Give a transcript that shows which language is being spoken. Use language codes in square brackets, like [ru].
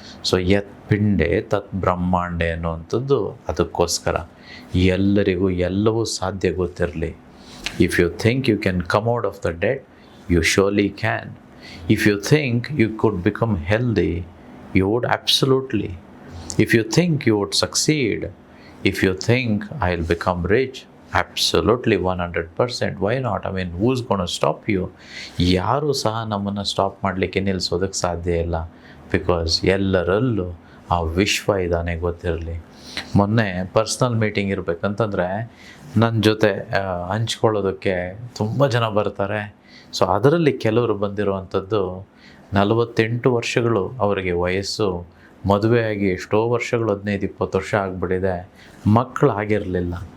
[kn] So [sa] ಯತ್ ಪಿಂಡೆ ತತ್ ಬ್ರಹ್ಮಾಂಡೆ [kn] ಅನ್ನುವಂಥದ್ದು ಅದಕ್ಕೋಸ್ಕರ. ಎಲ್ಲರಿಗೂ ಎಲ್ಲವೂ ಸಾಧ್ಯ ಗೊತ್ತಿರಲಿ. [en] If you think you can come out of the dead, you surely can. If you think you could become healthy, you would absolutely. If you think you would succeed, if you think I'll become rich, absolutely 100%. Why not? I mean, who's going to stop you? [kn] ಯಾರೂ ಸಹ ನಮ್ಮನ್ನು stop ಮಾಡಲಿಕ್ಕೆ ನಿಲ್ಲಿಸೋದಕ್ಕೆ ಸಾಧ್ಯ ಇಲ್ಲ. Because ಎಲ್ಲರಲ್ಲೂ ಆ ವಿಶ್ವ ಇದ್ದಾನೆ ಗೊತ್ತಿರಲಿ. ಮೊನ್ನೆ ಪರ್ಸ್ನಲ್ ಮೀಟಿಂಗ್ ಇರಬೇಕಂತಂದರೆ ನನ್ನ ಜೊತೆ ಹಂಚ್ಕೊಳ್ಳೋದಕ್ಕೆ ತುಂಬ ಜನ ಬರ್ತಾರೆ. ಸೊ ಅದರಲ್ಲಿ ಕೆಲವರು ಬಂದಿರುವಂಥದ್ದು 48 ವರ್ಷಗಳು ಅವರಿಗೆ ವಯಸ್ಸು, ಮದುವೆಯಾಗಿ ಎಷ್ಟೋ ವರ್ಷಗಳು 15-20 ವರ್ಷ ಆಗಿಬಿಟ್ಟಿದೆ, ಮಕ್ಕಳು ಆಗಿರಲಿಲ್ಲ.